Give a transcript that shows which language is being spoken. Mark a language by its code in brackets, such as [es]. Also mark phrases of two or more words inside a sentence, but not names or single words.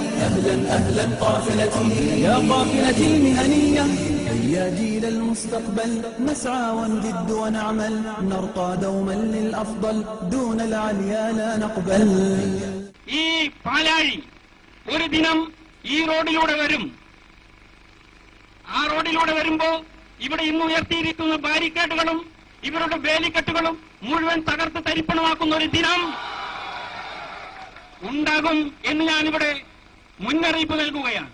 [ar] أهلا أهلا قافلتي يا قافلتي المهنية هيا جيل المستقبل نسعى ونجد ونعمل نرقى دوما للأفضل دون العليا لا نقبل. [ml] ഈ പാലാഴി ഒരു ദിനം ഈ റോഡിലൂടെ വരും. ആ റോഡിലൂടെ വരുമ്പോ ഇവിടെ ഇന്ന് ഉയർത്തിയിരിക്കുന്ന ബാരിക്കേഡുകളും ഇവരുടെ വേലിക്കെട്ടുകളും മുഴുവൻ തകർത്ത് തരിപ്പണമാക്കുന്ന ഒരു ദിനം ഉണ്ടാകും എന്ന് ഞാനിവിടെ മുന്നറിയിപ്പ് നൽകുകയാണ്.